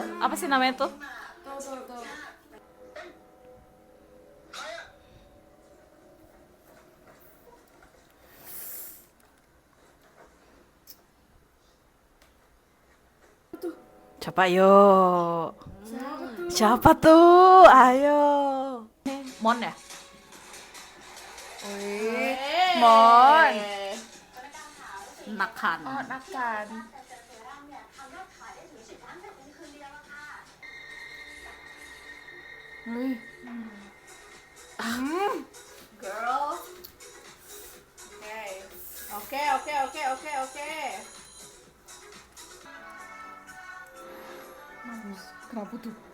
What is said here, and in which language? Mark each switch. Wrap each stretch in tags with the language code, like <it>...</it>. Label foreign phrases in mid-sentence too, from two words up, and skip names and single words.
<id>Apa sih namanya tuh? Tuh. Siapa yuk? Siapa tuh? Ayo. Mon ya? Mon. Nakan. Oh, Nakan.</id> <th>แต่เซรั่มเนี่ยทำยอดขายได้ถึง10 ล้านแบบในคืนเดียวอะค่ะ</th> <id>Wih.</id> <en>Girl. Oke.</en> <id>Kenapa tuh?</id>